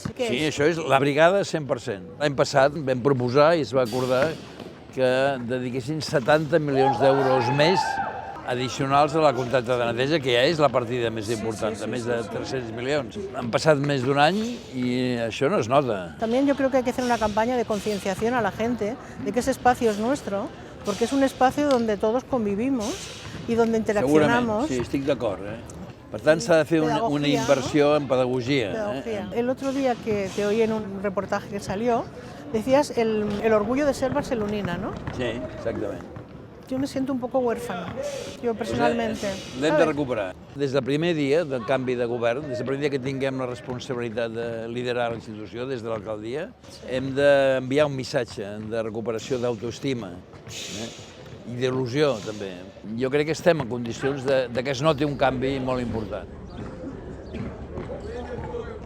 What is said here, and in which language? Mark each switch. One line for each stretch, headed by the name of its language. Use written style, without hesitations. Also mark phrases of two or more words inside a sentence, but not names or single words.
Catalan: Sí, això és la brigada 100%. L'any passat vam proposar i es va acordar que dediquessin 70 milions d'euros més addicionals a la contracta de neteja, que ja és la partida més important, de més de 300 milions. Han passat més d'un any i això no es nota.
Spanish: También yo creo que hay que hacer una campaña de concienciación a la gente de que ese espacio es nuestro, porque es un espacio donde todos convivimos y donde interaccionamos.
Catalan: Segurament, sí, estic d'acord. Per tant, s'ha de fer una inversió en pedagogia.
Spanish: El otro día que te oí en un reportaje que salió, decías el orgullo de ser barcelonina, ¿no?
Catalan: Sí, exactament.
Spanish: Yo me siento un poco huérfana, yo personalmente.
Catalan: L'hem de recuperar. Des del primer dia del canvi de govern, des del primer dia que tinguem la responsabilitat de liderar la institució des de l'alcaldia, hem d'enviar un missatge de recuperació d'autoestima i d'il·lusió, també. Jo crec que estem en condicions de que es noti un canvi molt important.